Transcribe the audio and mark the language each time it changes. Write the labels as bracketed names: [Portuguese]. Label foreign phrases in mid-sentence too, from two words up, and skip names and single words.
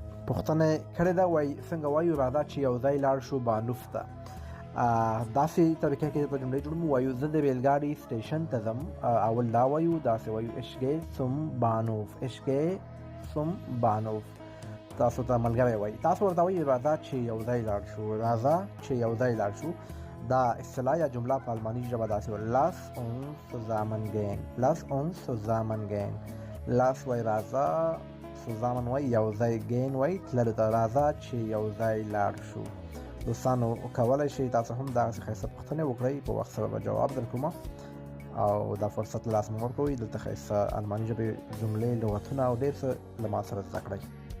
[Pashto] پوښتنه کړې ده وایي څنګه وایو راځه چې یو ځای لاړ شو بانوف ته. داسې طریقه کې په جملې جوړوم وایو زه د ریلګاډي سټیشن ته ځم. اول دا وایو داسې وایو [German] ich gehe zum Bahnhof. ich gehe zum Bahnhof. [Pashto] تاسو ته ملګری وایي. تاسو ورته وایي راځه چې یو ځای لاړ شو. راځه چې یو ځای لاړ شو دا اصطلاح یا جمله په الماني ژبه داسې وایي [German] lass uns zusammen gehen. lass uns zusammen gehen. [Pashto] lass وایي راځه، zusammen وایي یو ځای، gehen وایي تللو ته. راځه چې یو ځای لاړ شو. دوستانو کولی شئ تاسو هم دغسې ښایسته پوښتنې وکړئ، په وخت سره به جواب درکومه او دا فرصت له لاسه مه ورکوئ. دلته ښایسته الماني ژبې جملې، لغتونه او ډېر څه له ما سره زده کړئ.